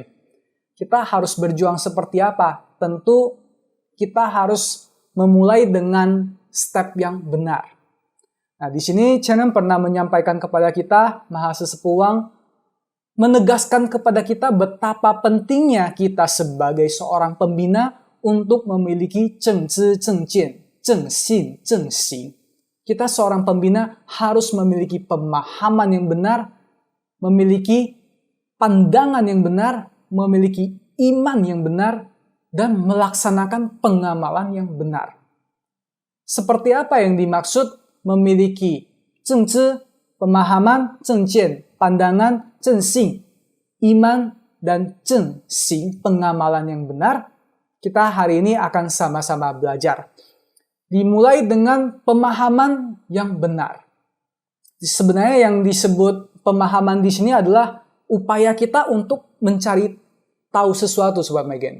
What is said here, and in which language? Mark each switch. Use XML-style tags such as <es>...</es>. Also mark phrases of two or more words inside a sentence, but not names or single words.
<id>Kita harus berjuang seperti apa? Tentu kita harus memulai dengan step yang benar. Nah, di sini Channel pernah menyampaikan kepada kita, Mahasesepuh Wang, menegaskan kepada kita betapa pentingnya kita sebagai seorang pembina untuk memiliki</id> <zh>正知正见、正信正行.</zh> <id>Kita seorang pembina harus memiliki pemahaman yang benar, memiliki pandangan yang benar, memiliki iman yang benar, dan melaksanakan pengamalan yang benar. Seperti apa yang dimaksud memiliki 正知, pemahaman, 正见, pandangan, 正信, iman, dan 正行, pengamalan yang benar? Kita hari ini akan sama-sama belajar. Dimulai dengan pemahaman yang benar. Sebenarnya yang disebut pemahaman di sini adalah upaya kita untuk mencari tahu sesuatu, Sobat Megen.</id>